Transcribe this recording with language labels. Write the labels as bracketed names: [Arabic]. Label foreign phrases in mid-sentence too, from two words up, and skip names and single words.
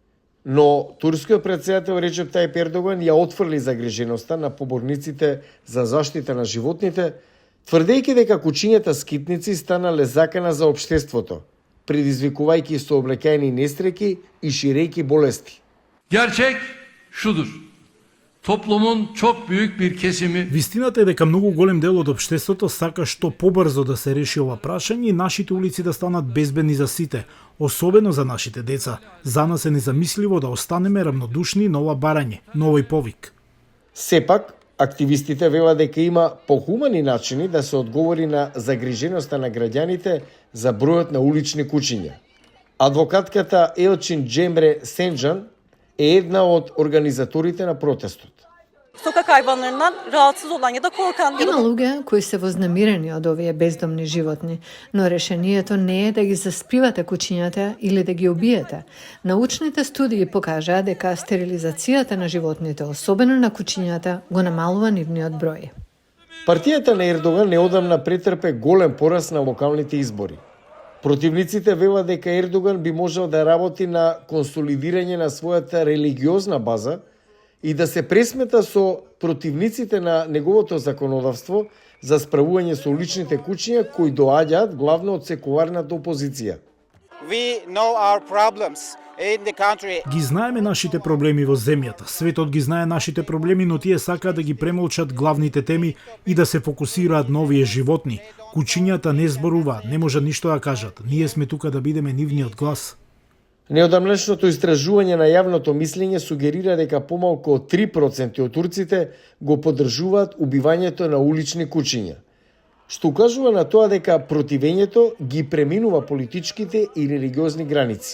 [Macedonian] Но турскиот претседател Реджеп Тајип Ердоган ја отфрли загриженоста на поборниците за заштита на животните, тврдејќи дека кучињата скитници станале закана за општеството, предизвикувајќи сообраќајни нестреки и ширејќи болести. [Turkish] Gerçek şudur. Toplumun çok büyük bir kesimi [Macedonian] Вистината е дека многу голем дел од општеството сака што побрзо да се реши ова прашање и нашите улици да станат безбедни за сите, особено за нашите деца. За нас е незамисливо да останеме равнодушни на ова барање, на овој повик. Сепак, активистите велат дека има похумани начини да се одговори на загриженоста на граѓаните за бројот на улични кучиња. Адвокатката Елчин Джемре Сенджан е една од организаторите на протестот. [Turkish] Sokak hayvanlarından rahatsız olan ya da korkan [Macedonian] Има луѓе кои се вознемирени од овие бездомни животни, но решението не е да ги заспивате кучињата или да ги убиете. Научните студии покажаа дека стерилизацијата на животните, особено на кучињата, го намалува нивниот број. Партијата на Ердоган неодамна претрпе голем пораз на локалните избори. Противниците велат дека Ердоган би можел да работи на консолидирање на својата религиозна база и да се пресмета со противниците на неговото законодавство за справување со уличните кучиња кои доаѓаат главно од секуларната опозиција. [English] We know our problems in the country. [Macedonian] Ги знаеме нашите проблеми во земјата. Светот ги знае нашите проблеми, но тие сакаат да ги премолчат главните теми и да се фокусираат на овие животни. Кучињата не зборуваат, не можат ништо да кажат. Ние сме тука да бидеме нивниот глас. Неодамнешното истражување на јавното мислење сугерира дека помалку од 3% од турците го поддржуваат убивањето на улични кучиња, што укажува на тоа дека противењето ги преминува политичките и религиозни граници.